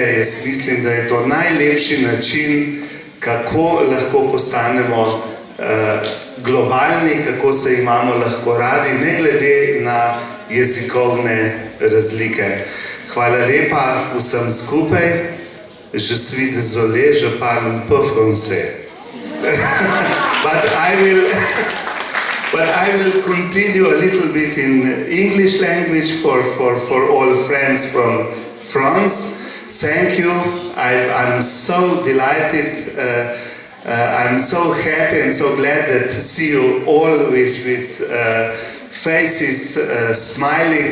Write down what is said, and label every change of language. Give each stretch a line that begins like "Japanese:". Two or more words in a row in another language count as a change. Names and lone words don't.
Slovenian: Jaz mislim, da je to najlepši način, kako lahko postanemo globalni, kako se imamo lahko radi, ne glede na jezikovne razlike. Hvala lepa vsem skupaj.
French: Je suis désolé, je parle un peu français.
English: But I will continue a little bit in English language for all friends from France. Thank you. I'm so delighted. I'm so happy and so glad that to see you all with faces smiling.